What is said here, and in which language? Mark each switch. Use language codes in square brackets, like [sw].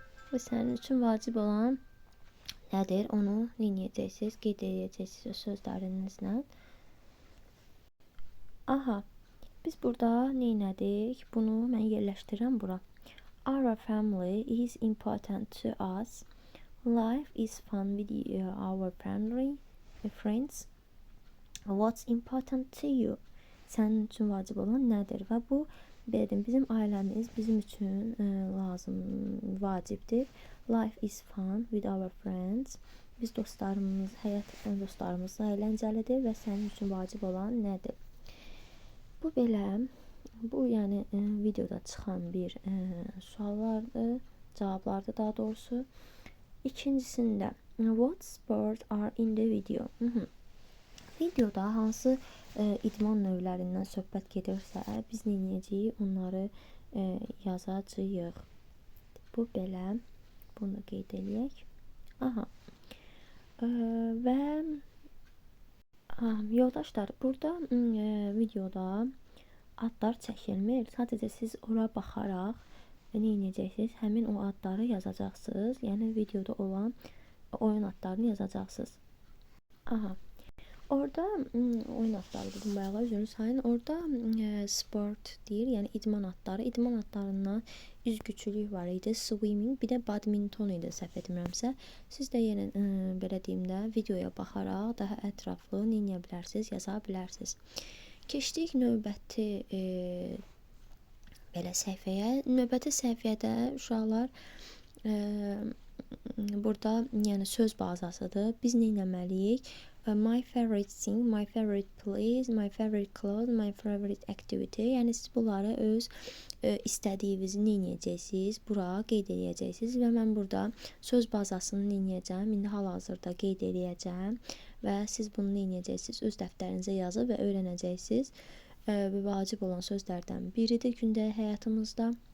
[az] Və sənin üçün vacib olan nədir? Onu dinləyəcəksiniz, qeyd edəcəksiniz sözlərinizlə. Aha, biz burada neynədik? Bunu mən yerləşdirirəm bura. [en] Our family is important to us. Life is fun with our family, friends. What's important to you? [az] Sənin üçün vacib olan nədir? Və bu dedim, bizim ailəmiz bizim üçün lazım, vacibdir. [en] Life is fun with our friends. [az] Biz dostlarımız, həyat dostlarımızla əyləncəlidir və sənin üçün vacib olan nədir? Bu belə, bu yəni videoda çıxan bir suallardır, cavablardır daha doğrusu. İkincisində, [en] what sports are in the video? [az] Videoda hansı idman növlərindən söhbət gedirsə, biz nə edəcəyik? Onları yazacağıq. Bu belə, bunu qeyd eləyək. Aha. Və yoldaşlar, burada videoda adlar çəkilmir. Sadəcə siz ora baxaraq nə edəcəksiniz? Həmin o adları yazacaqsınız. Yəni videoda olan oyun adlarını yazacaqsınız. Aha. Orada oyun adları dedim bayağı, üzrünü sayın. Orada sport deyir, yəni idman adları. İdman adlarından üzgüçülük var idi, swimming, bir də badminton idi, səhv etmirəmsə. Siz də yenə belə deyim də videoya baxaraq daha ətraflı nə edə bilərsiniz, yaza bilərsiniz. Keçdik növbəti belə səhifəyə. Növbəti səhifədə uşaqlar burada yəni söz bazasıdır. Biz nə etməliyik? [en] My favorite thing, my favorite place, my favorite clothes, my favorite activity. [az] Yəni siz bunları öz istədiyinizi nə edəcəksiniz? Bura qeyd edəcəksiniz və mən burada söz bazasını nə edəcəm? İndi hal-hazırda qeyd edəcəm və siz bunu nə edəcəksiniz? Öz dəftərinizə yazıb və öyrənəcəksiniz. Vacib olan sözlərdən biridir gündəlik həyatımızda.